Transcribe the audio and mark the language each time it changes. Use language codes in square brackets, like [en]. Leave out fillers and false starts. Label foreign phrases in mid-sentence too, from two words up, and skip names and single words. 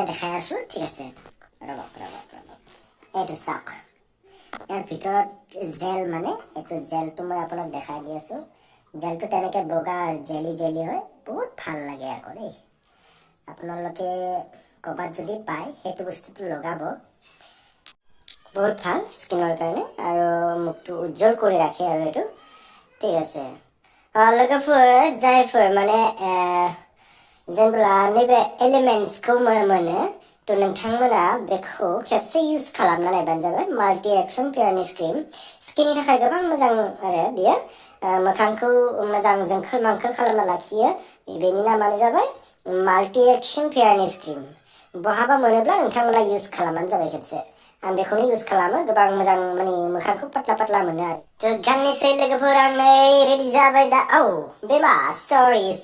[as] দেখাই আছোঁ ঠিক আছে ৰ'বক এইটো চাওক ইয়াৰ ভিতৰত জেল মানে এইটো জেলটো মই আপোনাক দেখাই দি আছোঁ জেলটো তেনেকৈ বগা জেলি হয় বহুত ভাল লাগে আকৌ দেই আপোনালোকে ক'ৰবাত যদি পায় সেইটো বস্তুটো লগাব বহুত ভাল স্কিনৰ কাৰণে আৰু মুখটো উজ্জ্বল কৰি ৰাখে আৰু এইটো ঠিক আছে लोगोफोर [brx] जायफोर माने जेब्ला नैबे एलिमेन्ट्सखौ मोनो थ' नोंथांमोना बेखौ खेबसे इउज खालामना नायबानो जाबाय माल्टि एक्सन [en] fairness cream skin [brx] थाखाय गोबां मोजां आरो बियो मोखांखौ मोजां जोंखोल मांखोल खालामना लाखियो बेनि नामानो जाबाय माल्टि एक्सन फेयारनेस क्रिम बहाबा मोनोब्ला नोंथांमोना इउज खालामबानो जाबाय खेबसे आं बेखौनो इउज खालामो गोबां मोजां माने मोखांखौ पातला मोनो आरो थ' गाननोसै लोगोफोर आं नै रेडि जाबाय दा बेमा सरि